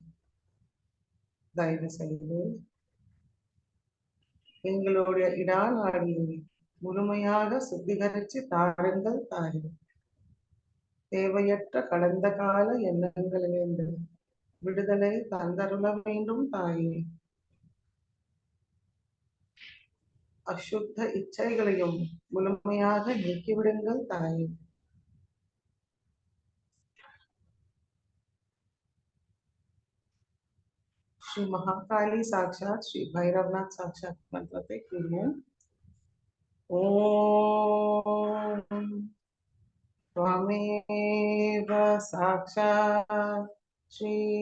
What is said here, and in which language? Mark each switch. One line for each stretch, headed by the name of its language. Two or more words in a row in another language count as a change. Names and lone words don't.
Tamil: தயவு செய்து எங்களுடைய இடா நாடியை முழுமையாக சுத்திகரித்து தாருங்கள் தாய். தேவையற்ற கடந்த கால எண்ணங்களிலிருந்து விடுதலை தந்தருள வேண்டும் தாயே. அசுத்த இச்சைகளையும் முழுமையாக நீக்கிவிடுங்கள் தாயே.
Sanskrit: श्री महाकाली साक्षात श्री भैरवनाथ साक्षात
Tamil: மந்திரத்தை கூறுவோம்.
Sanskrit: ஓம் त्वमेव साक्षात् श्री